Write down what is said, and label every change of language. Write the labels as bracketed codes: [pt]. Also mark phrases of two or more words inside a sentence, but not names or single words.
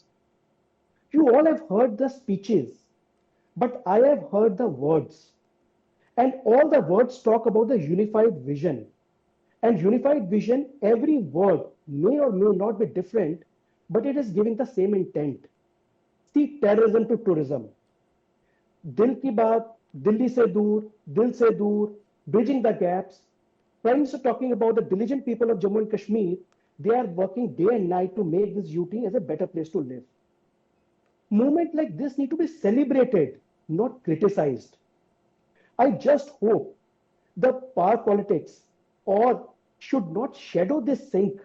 [en] You all have heard the speeches, but I have heard the words. And all the words talk about the unified vision. And unified vision, every word may or may not be different, but it is giving the same intent. See, terrorism to tourism. [hi] दिल की बात, दिल्ली से दूर, दिल से दूर, [en] bridging the gaps. Prime Minister talking about the diligent people of Jammu and Kashmir. They are working day and night to make this UT as a better place to live. Movement like this need to be celebrated, not criticized. I just hope the power politics or should not shadow this sink.